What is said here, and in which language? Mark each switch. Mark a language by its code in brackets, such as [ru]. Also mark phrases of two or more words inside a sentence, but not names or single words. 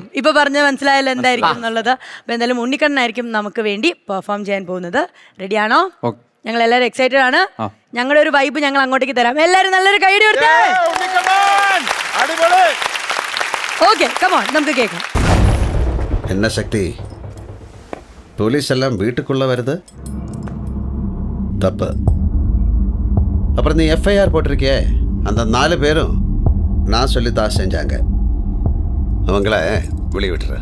[ml] ഇപ്പൊ പറഞ്ഞ മനസ്സിലായല്ലോ എന്തായിരിക്കും എന്നുള്ളത്. അപ്പൊ എന്തായാലും ഉണ്ണിക്കണ്ണനായിരിക്കും നമുക്ക് വേണ്ടി പെർഫോം ചെയ്യാൻ പോകുന്നത്. റെഡിയാണോ? ഞങ്ങൾ എല്ലാവരും എക്സൈറ്റഡ് ആണ്. ഞങ്ങളുടെ ഒരു വൈബ് ഞങ്ങൾ അങ്ങോട്ടേക്ക് തരാം. എല്ലാരും നല്ലൊരു കൈഡി കൊടുത്തേ. [en] okay, come on, [ml] നമുക്ക് കേൾക്കാം. [ta] என்ன சக்தி, போலீஸ் எல்லாம் வீட்டுக்குள்ள வருது, தப்பு. அப்புறம் நீ எஃப்ஐஆர் போட்டிருக்கியே, அந்த 4 பேரும் நான் சொல்லித்தான் செஞ்சாங்க. அவங்கள வெளியே விட்டுற